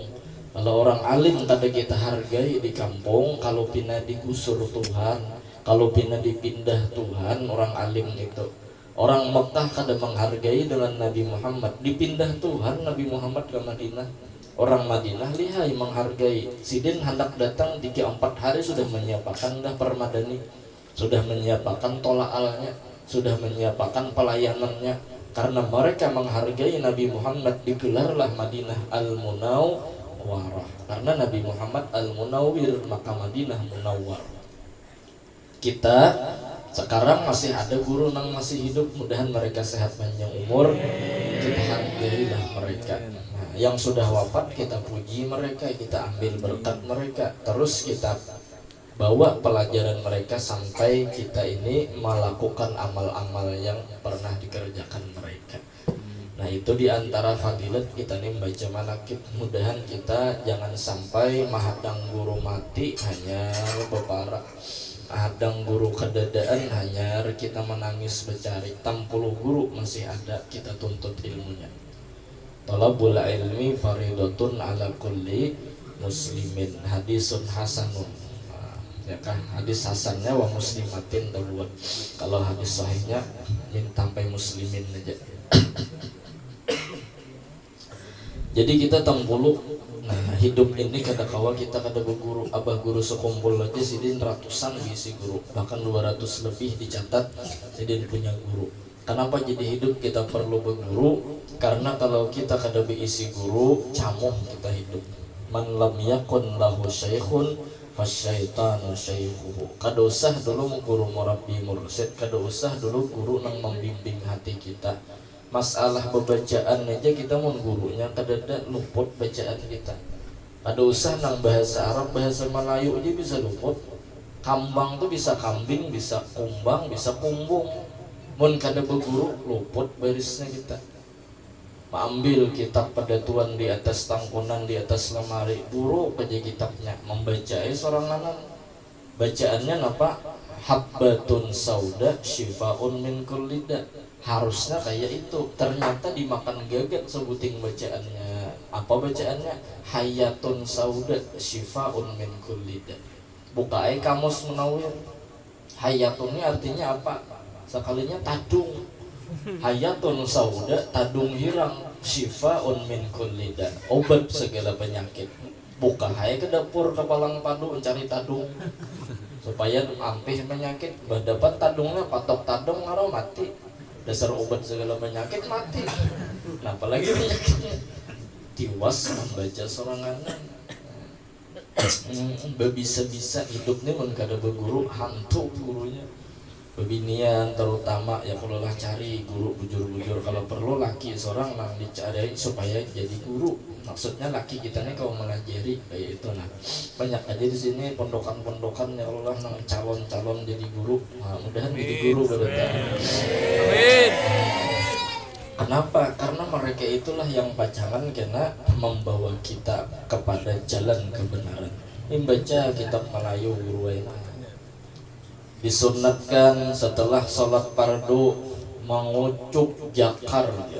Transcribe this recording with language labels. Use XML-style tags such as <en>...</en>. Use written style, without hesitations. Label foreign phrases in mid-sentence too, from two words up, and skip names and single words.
<bjn>Kalau orang alim kada kita hargai di kampung, kalau pindah digusur Tuhan, kalau pindah dipindah Tuhan, orang alim itu. Orang Mekah kada menghargai dengan Nabi Muhammad, dipindah Tuhan Nabi Muhammad ke Madinah. Orang Madinah lihai menghargai. Sidin hendak datang 3-4 hari sudah menyiapkan dah permadani, sudah menyiapkan tolaalnya, sudah menyiapkan pelayanannya. Karena mereka menghargai Nabi Muhammad, digelarlah Madinah Al-Munawwarah. Karena Nabi Muhammad Al-Munawwir, maka Madinah Munawwar. Kita sekarang masih ada guru yang masih hidup, mudahan mereka sehat panjang umur. Kita hargailah mereka. Nah, yang sudah wafat kita puji mereka, kita ambil berkat mereka. Terus kita bawa pelajaran mereka sampai kita ini melakukan amal-amal yang pernah dikerjakan mereka. Nah itu diantara fadilat kita nih membaca manakib. Mudahan kita jangan sampai mahadang guru mati hanya beparak, mahadang guru kedadaan hanya kita menangis bercari. 60 guru masih ada, kita tuntut ilmunya.</bjn> <ar>طلب العلم فريضة على كل مسلم. حديث حسن.</ar> <bjn>Ya kan, hadis hasannya</bjn> <ar>ومسلمة</ar> <bjn>dahuluan. Kalau hadis sahihnya min sampai muslimin aja. Jadi kita tangpulu. Nah hidup ini kada kawa kita kada berguru. Abah Guru Sekumpul aja sidin ratusan bisi guru, bahkan 200 lebih dicatat sidin punya guru. Kenapa jadi hidup kita perlu berguru? Karena kalau kita kada berisi guru, camuh kita hidup.</bjn> <ar>من لم يكن له شيخ فالشيطان شيخه.</ar> <bjn>Kada usah dulu guru murabbi mursyid, kada usah dulu guru nang membimbing hati kita. Masalah bacaan aja kita mau gurunya kadada luput bacaan kita. Ada usah nang bahasa Arab, bahasa Melayu aja bisa luput. Kambang tuh bisa kambing, bisa kumbang, bisa kumbung. Mun kada berguru luput barisnya kita. Ambil kitab pedatuan di atas tangkunan, di atas lemari, buruk aja kitabnya, membaca seorang anak bacaannya apa?</bjn> <ar>حبة سوداء شفاء من كل داء.</ar> <bjn>Harusnya kayak itu, ternyata dimakan gagat sebuting bacaannya. Apa bacaannya?</bjn> <ar>حية سوداء شفاء من كل داء.</ar> <bjn>Buka kamus Munawwir. Hayatun ini artinya apa? Sekalinya tadung.</bjn> <ar>حية سوداء,</ar> <bjn>tadung hirang,</bjn> <ar>شفاء من كل داء,</ar> <bjn>obat segala penyakit. Buka hai ke dapur ke palang padu mencari tadung supaya ampih penyakit. Dapat tadungnya, patok tadung ngaro mati. Dasar obat segala penyakit mati. Nah, apalagi penyakitnya. Tiwas membaca sorangan. Bisa-bisa hidupnya mun kada beguru, hantu gurunya. Bebinian terutama ya kalau lah cari guru bujur-bujur, kalau perlu laki seorang nang dicari supaya jadi guru. Maksudnya laki kita nih kalau mengajari kayak itu. Nah, banyak aja di sini pondokan-pondokan ya Allah nang calon-calon jadi guru. Nah, mudahan jadi guru berarti. Amin. Kenapa? Karena mereka itulah yang pacangan kena membawa kita kepada jalan kebenaran. Ini baca kitab Melayu guru enak. Disunatkan setelah sholat fardu mengucuk jakar ya.</bjn>